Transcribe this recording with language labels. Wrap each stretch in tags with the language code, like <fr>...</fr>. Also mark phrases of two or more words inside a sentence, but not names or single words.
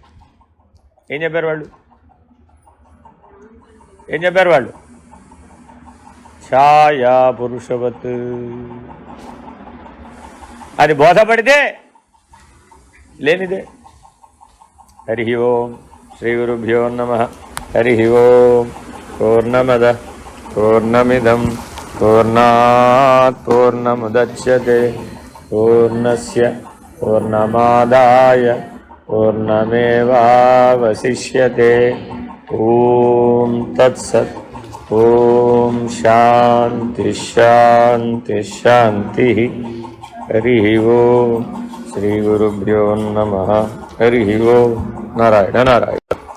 <te>ఏం చెప్పారు వాళ్ళు? ఏం చెప్పారు వాళ్ళు?</te> <sa>छाया पुरुषवत्.</sa> <te>అది బోధపడితే లేనిదే.</te> <sa>हरि ओं श्री गुरुभ्यो नमः. हरि ओं. पूर्णमद पूर्णमिदं पूर्णात् पूर्णमुदच्यते पूर्णस्य पूर्णमादाय पूर्णमेवावशिष्यते. ओं तत्सत्. ओं शान्ति शान्ति शान्ति. हरि ओं श्री गुरुभ्यो नमः. हरि ओं. नारायण नारायण.</sa>